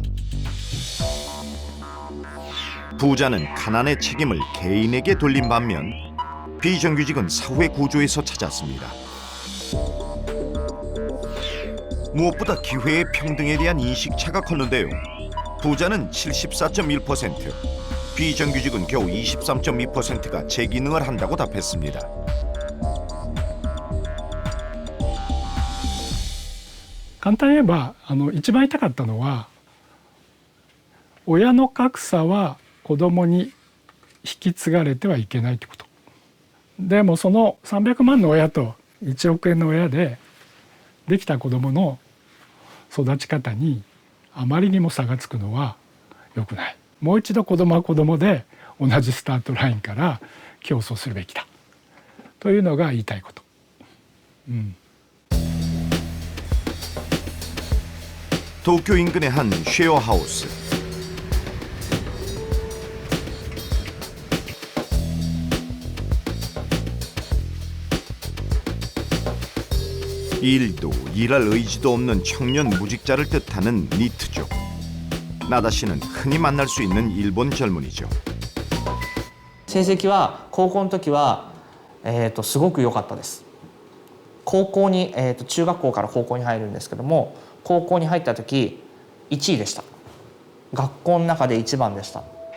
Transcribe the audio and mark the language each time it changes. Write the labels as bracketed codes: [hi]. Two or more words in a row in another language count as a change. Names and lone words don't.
[ko] 부자는 가난의 책임을 개인에게 돌린 반면 비정규직은 사회 구조에서 찾았습니다. 무엇보다 기회의 평등에 대한 인식차가 컸는데요. 부자는 74.1%, 비정규직은 겨우 23.2%가 재기능을 한다고 답했습니다. [ja] 簡単に言えば一番痛かったのは親の格差は子供に引き継がれてはいけないということ。でもその300万の親と1億円の親でできた子供の育ち方にあまりにも差がつくのは良くない。もう一度子供は子供で同じスタートラインから競争するべきだというのが言いたいこと。 [ko] 도쿄 인근의 한 쉐어하우스. 일도 일할 의지도 없는 청년 무직자를 뜻하는 니트족. 나다 씨는 흔히 만날 수 있는 일본 젊은이죠. [ja] 成績は高校の時は、すごく良かったです。高校に、中学校から高校に入るんですけども、高校に入った時1位でした。学校の中で一番でした。